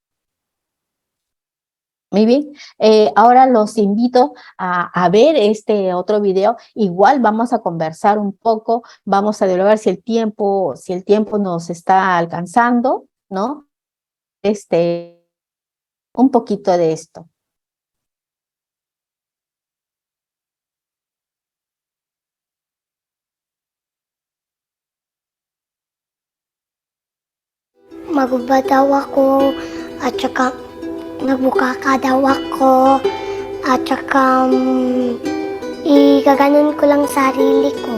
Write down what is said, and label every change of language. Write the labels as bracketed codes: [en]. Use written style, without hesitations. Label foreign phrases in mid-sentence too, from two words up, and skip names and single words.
[es] Muy bien, ahora los invito a ver este otro video. Igual vamos a conversar un poco, vamos a dialogar si el tiempo nos está alcanzando, ¿no? Un poquito de esto. [tl] Magba daw ako at saka nagbukaka daw ako at saka igaganon ko lang sarili ko.